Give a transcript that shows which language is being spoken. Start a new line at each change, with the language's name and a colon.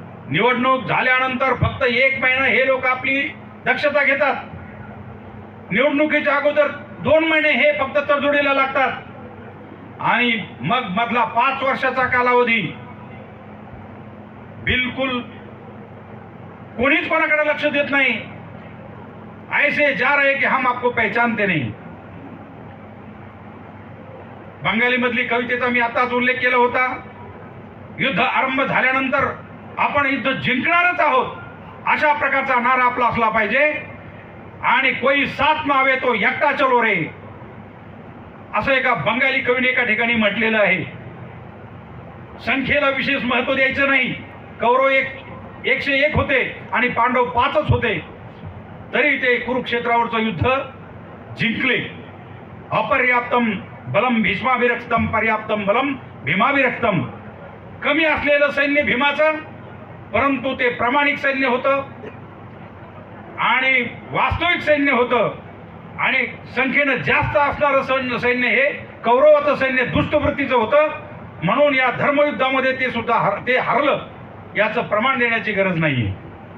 Marathi: निवडणूक झाल्यानंतर फक्त 1 महिना हे लोक आपली दक्षता घेतात, निवडणुकीच्या अगोदर 2 महिने हे फक्त तडजोडीला लागतात आणि मग मधला 5 वर्षाचा कालावधी बिलकुल कोणीच कोणाकडे लक्ष देत नाही।
Hindi: ऐसे जा रहे कि हम आपको पहचानते नहीं।
Marathi: बंगाली मधली कवितेचा मी आताच उल्लेख केला होता, युद्ध आरंभ झाल्यानंतर आपण युद्ध जिंकणारच आहोत अशा प्रकारचा नारा आपला असला पाहिजे आणि
Hindi: कोई साथ ना आवे तो
Marathi: एकटा चलो रे असं एका बंगाली कवीने एका ठिकाणी म्हटलेलं आहे। संख्येला विशेष महत्त्व द्यायचं नाही। कौरव 101 होते आणि पांडव 5च होते, तरी ते कुरुक्षेत्रावरचं युद्ध जिंकले।
Sanskrit: अपर्याप्तम बलम भीष्माभिरक्तम पर्याप्तम बलम भीमाभिरक्तम।
Marathi: कमी असलेलं सैन्य भीमाचं, परंतु ते प्रामाणिक सैन्य होतं आणि वास्तविक सैन्य होतं आणि संख्येनं जास्त असणारं सैन्य हे कौरवाचं सैन्य दुष्टवृत्तीचं होतं। म्हणून या धर्मयुद्धामध्ये ते सुद्धा ते हरलं याचं प्रमाण देण्याची गरज नाहीये।